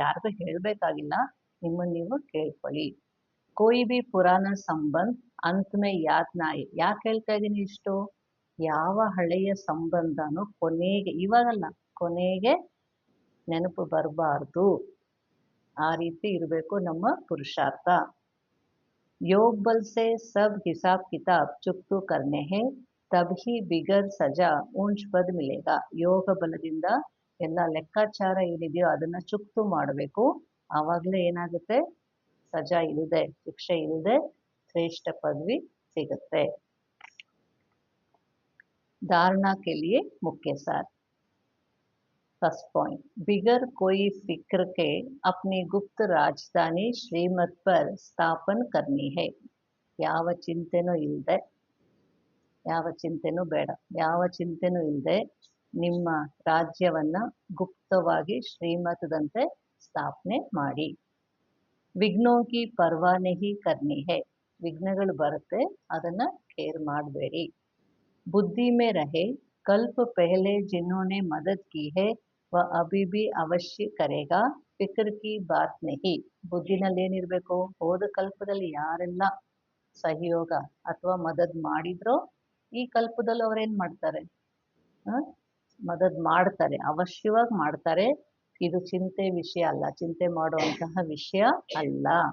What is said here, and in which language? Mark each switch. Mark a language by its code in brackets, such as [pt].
[kn] ಯಾರಿಗೂ ಹೇಳಬೇಕಾಗಿಲ್ಲ, ನಿಮ್ಮನ್ನು ನೀವು ಕೇಳ್ಕೊಳ್ಳಿ. [hi] ಕೋಯಿ ಬಿ ಪುರಾಣ ಸಂಬಂಧ ಅಂತಮೇ ಯಾದ್ ನಾಯಿ. [kn] ಯಾಕೆ ಹೇಳ್ತಾ ಇದ್ದೀನಿ ಇಷ್ಟು? ಯಾವ ಹಳೆಯ ಸಂಬಂಧನೂ ಕೊನೆಗೆ, ಇವಾಗಲ್ಲ, ಕೊನೆಗೆ ನೆನಪು ಬರಬಾರ್ದು. ಆ ರೀತಿ ಇರಬೇಕು ನಮ್ಮ ಪುರುಷಾರ್ಥ. [hi] योग बल से सब हिसाब किताब चुकतू करने हैं, तब ही बिगर सजा ऊंच पद मिलेगा. [kn] ಯೋಗ ಬಲದಿಂದ ಎಲ್ಲ ಲೆಕ್ಕಾಚಾರ ಏನಿದೆಯೋ ಅದನ್ನು ಚುಕ್ತು ಮಾಡಬೇಕು. ಆವಾಗಲೇ ಏನಾಗುತ್ತೆ, ಸಜಾ ಇಲ್ಲದೆ, ಶಿಕ್ಷೆ ಇಲ್ಲದೆ ಶ್ರೇಷ್ಠ ಪದವಿ ಸಿಗುತ್ತೆ. [hi] धारणा के लिए मुख्य सार. फर्स्ट पॉइंट, बिगर कोई फिक्र के अपनी गुप्त राजधानी श्रीमत पर स्थापन करनी है. [kn] ಯಾವ ಚಿಂತೆನೂ ಇಲ್ಲದೆ, ಯಾವ ಚಿಂತೆನೂ ಬೇಡ, ಯಾವ ಚಿಂತೆನೂ ಇಲ್ಲದೆ ನಿಮ್ಮ ರಾಜ್ಯವನ್ನು ಗುಪ್ತವಾಗಿ ಶ್ರೀಮತದಂತೆ ಸ್ಥಾಪನೆ ಮಾಡಿ. [hi] ವಿಘ್ನೋಂ ಕಿ ಪರ್ವಾ ನಹಿ ಕರ್ನಿ ಹೈ. [kn] ವಿಘ್ನಗಳು ಬರುತ್ತೆ, ಅದನ್ನು ಕೇರ್ ಮಾಡಬೇಡಿ. [hi] बुद्धि में रहे, कल्प पहले जिन्होंने मदद की है वह अभी भी अवश्य करेगा, फिक्र की बात नहीं. [kn] ಬುದ್ಧಿನಲ್ಲಿ ಏನಿರಬೇಕು, ಹೋದ ಕಲ್ಪದಲ್ಲಿ ಯಾರೆಲ್ಲ ಸಹಯೋಗ ಅಥವಾ ಮದದ್ ಮಾಡಿದ್ರೋ ಈ ಕಲ್ಪದಲ್ಲಿ ಅವ್ರೇನು ಮಾಡ್ತಾರೆ, ಮದದ್ ಮಾಡ್ತಾರೆ, ಅವಶ್ಯವಾಗಿ ಮಾಡ್ತಾರೆ. ಇದು ಚಿಂತೆ ವಿಷಯ ಅಲ್ಲ, ಚಿಂತೆ ಮಾಡುವಂತಹ ವಿಷಯ ಅಲ್ಲ.